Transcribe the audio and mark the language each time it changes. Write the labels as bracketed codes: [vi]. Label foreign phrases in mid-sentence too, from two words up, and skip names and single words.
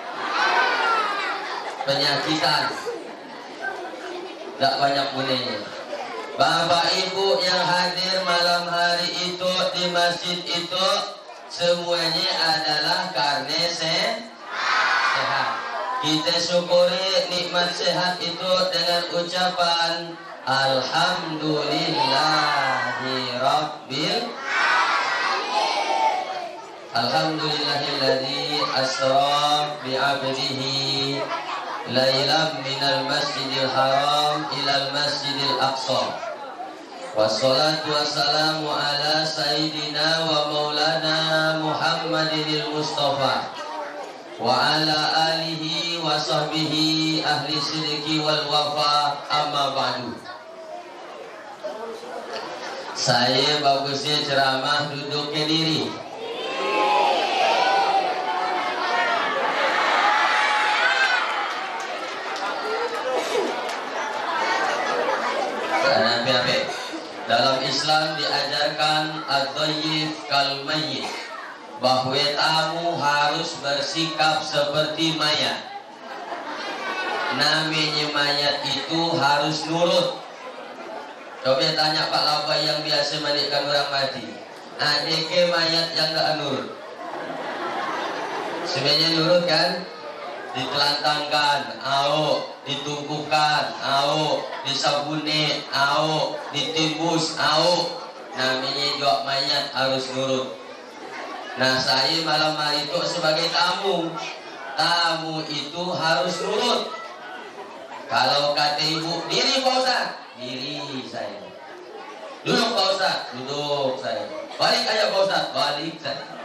[id] Penyakitan. Tak banyak bunyinya. Bapak ibu yang hadir malam hari itu di masjid itu, semuanya adalah karena sehat. Kita syukuri nikmat sehat itu dengan ucapan [ar] الحمد لله رب الحمد لله الذي أسرى بعبده ليلا من المسجد الحرام إلى المسجد الأقصى. والصلاة والسلام على سيدنا ومولانا محمد المصطفى وعلى آله وصحبه أهل الصدق والوفا، أما بعد. [id] Saya bagusnya ceramah duduknya diri. Dalam Islam diajarkan [ar] الضيف كالميت, [id] bahwa tamu harus bersikap seperti mayat. Namanya mayat itu harus nurut. Coba tanya Pak Labai yang biasa mandikan orang mati, ada ke mayat yang gak nurut? Sebenarnya nurut kan? Ditelantangkan, au, ditumpukan, au, disabuni, au, ditimbus, au. Namanya juga mayat harus nurut. Nah, saya malam hari itu sebagai tamu. Tamu itu harus nurut. Kalau kata ibu, diri Pak Ustaz, diri saya. Duduk Pak Ustaz, duduk saya. Balik aja Pak Ustaz, balik saya.